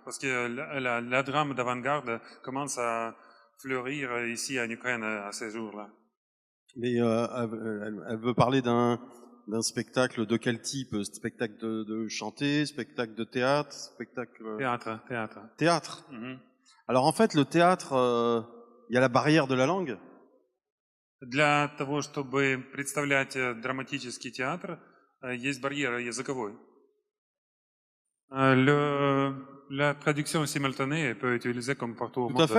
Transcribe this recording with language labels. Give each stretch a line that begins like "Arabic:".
French: Parce que la drame d'avant-garde commence à fleurir ici en Ukraine à ces jours-là. Mais elle veut parler d'un spectacle de quel type? Spectacle de chanter, spectacle de théâtre, spectacle... Théâtre. Théâtre. Мгм. Alors en fait, le théâtre, il y a la barrière de la langue.
Russian: Для того, чтобы представлять драматический театр, есть барьер языковой.
French: La traduction simultanée peut être utilisée comme partout au monde.